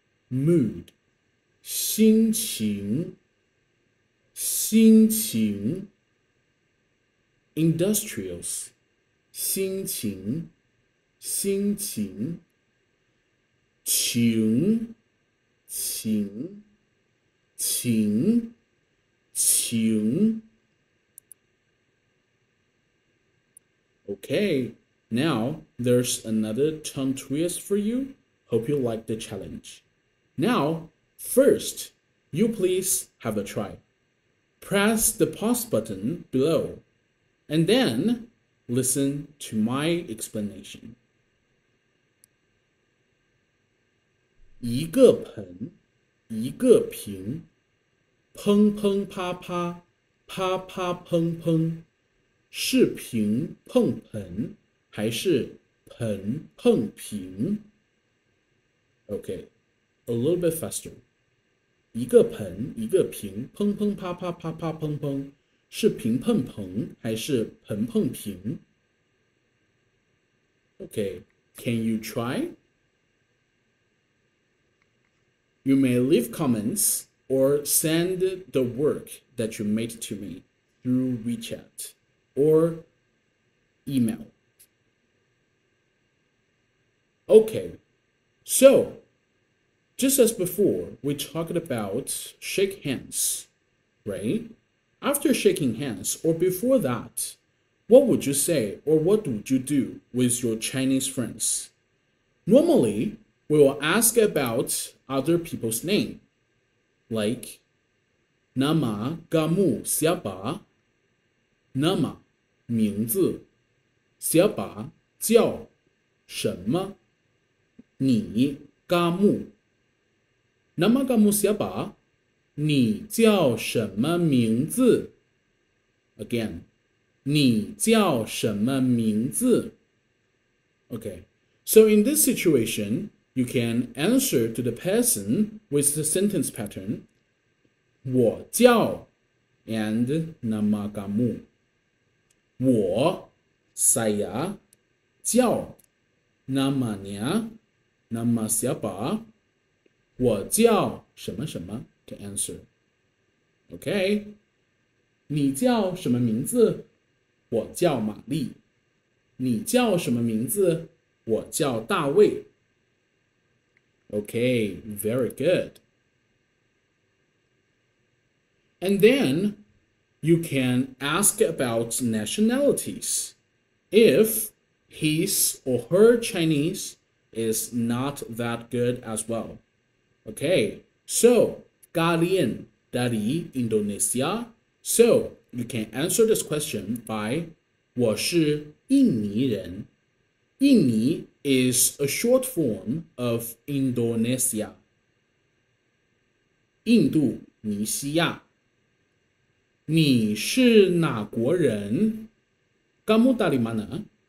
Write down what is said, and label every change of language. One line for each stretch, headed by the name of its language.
English: mood
Chinese: 心情心情
English: industrials
Chinese: 心情心情情情情情
English: Okay, now there's another tongue twist for you. Hope you like the challenge. Now, first, you please have a try. Press the pause button below, and then listen to my explanation.
Chinese: 一个盆，一个瓶，砰砰啪啪，啪啪砰砰，是瓶碰盆，还是盆碰瓶
English: Okay, a little bit faster.
Chinese: 一个盆，一个瓶，砰砰啪啪，啪啪砰砰，是瓶碰盆，还是盆碰瓶
English: Okay, can you try? You may leave comments or send the work that you made to me through WeChat or email. Okay, so just as before, we talked about shake hands, right? After shaking hands or before that, what would you say or what would you do with your Chinese friends? Normally, we will ask about other people's name, like
Indonesian: nama kamu siapa? Nama
Chinese: 名字
Indonesian: siapa
Chinese: 叫什么你
Indonesian: kamu nama kamu siapa?
Chinese: 你叫什么名字
English: Again,
Chinese: 你叫什么名字?
English: Okay, so in this situation, you can answer to the person with the sentence pattern
Chinese: 我叫
English: and
Indonesian: nama kamu.
Chinese: 我
Indonesian: saya
Chinese: 叫
Indonesian: namanya nama siapa.
Chinese: 我叫什么什么
English: to answer. Okay,
Chinese: 你叫什么名字？我叫玛丽。你叫什么名字？我叫大卫。
English: Okay, very good. And then you can ask about nationalities. If his or her Chinese is not that good as well. Okay, so
Indonesian: Kalian, dari
English: Indonesia. So you can answer this question by
Chinese: 我是印尼人。印尼
English: is a short form of Indonesia.
Chinese: 印度尼西亚。你是哪国人？
Indonesian: Kamu dari mana?